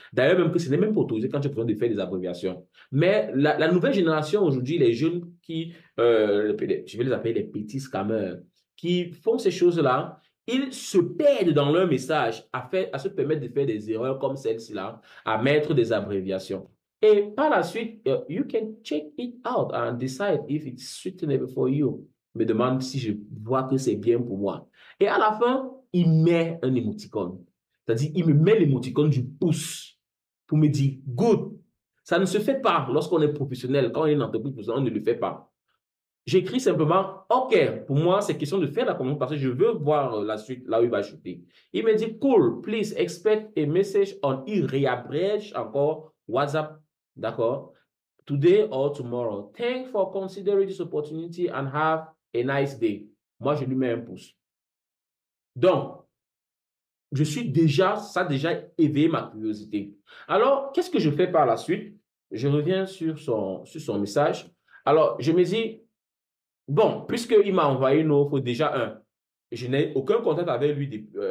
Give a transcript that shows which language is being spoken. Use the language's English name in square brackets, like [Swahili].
[French] D'ailleurs, même que ce n'est même pas autorisé quand tu as besoin de faire des abréviations. Mais la nouvelle génération aujourd'hui, les jeunes qui, je vais les appeler les petits scammers, qui font ces choses-là, ils se perdent dans leur message à se permettre de faire des erreurs comme celle-ci-là, à mettre des abréviations. Et par la suite, [English] you can check it out and decide if it's suitable for you. [French] Me demande si je vois que c'est bien pour moi. Et à la fin, il met un émoticône. C'est-à-dire, il me met l'émoticône du pouce pour me dire good. Ça ne se fait pas lorsqu'on est professionnel. Quand on est une entreprise professionnelle, on ne le fait pas. J'écris simplement, OK, pour moi, c'est question de faire la commande parce que je veux voir la suite, là où il va shooter. Il me dit, [English] cool, please expect a message on, [French] il réabrège encore WhatsApp, d'accord? [English] Today or tomorrow. Thanks for considering this opportunity and have a nice day. [French] Moi, je lui mets un pouce. Donc, ça a déjà éveillé ma curiosité. Alors, qu'est-ce que je fais par la suite? Je reviens sur son message. Alors, je me dis, bon, puisqu'il m'a envoyé une offre, déjà, je n'ai aucun contact avec lui.